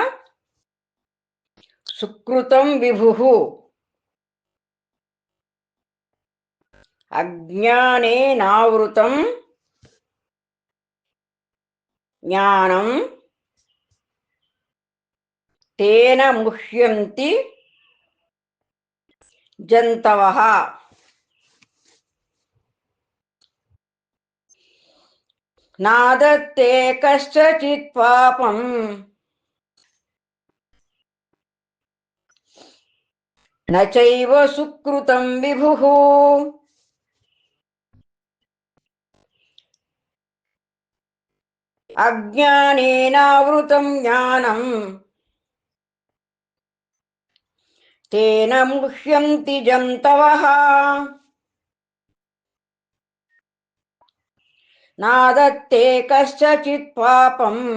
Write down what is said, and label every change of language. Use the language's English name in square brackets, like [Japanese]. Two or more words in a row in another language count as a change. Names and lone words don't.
[Sanskrit] సుకృతం విభుః అజ్ఞానేనావృతం జ్ఞానం తేన ముహ్యంతి జంతవః. నాదత్తే కశ్చిత్ పాపం न चैव सुकृतं विभुः अज्ञानेनावृतं ज्ञानं तेन मुह्यन्ति जन्तवः नादत्ते कस्यचित् पापं